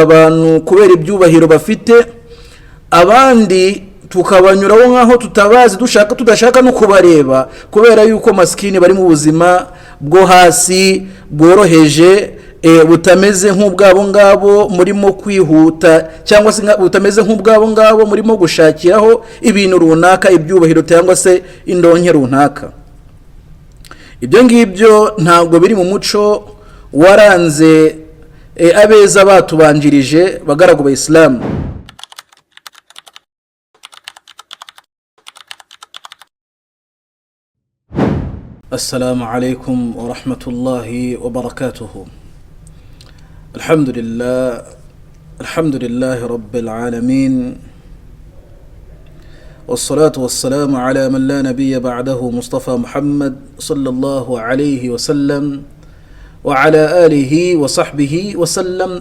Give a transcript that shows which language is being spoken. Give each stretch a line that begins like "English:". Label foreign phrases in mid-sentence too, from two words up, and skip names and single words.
Kinyarwanda: abantu kubera ibyubahiro bafite, abandi tukabanyuraho nkaho tutabazi, tudashaka no kubareba, kubera yuko maskini bari mu buzima bwo hasi bworoheje, butameze nk'ubwabo ngabo murimo kwihuta, cyangwa se butameze nk'ubwabo ngabo murimo gushakiraho ibintu runaka, ibyubahiro cyangwa se indonke runaka. Ibyo ngibyo ntabwo biri mu muco waranze abeza batubanjirije, bagaragu ba Islam.
Arabic: السلام عليكم ورحمة الله وبركاته. الحمد لله رب العالمين والصلاة والسلام على من لا نبي بعده مصطفى محمد صلى الله عليه وسلم وعلى آله وصحبه وسلم.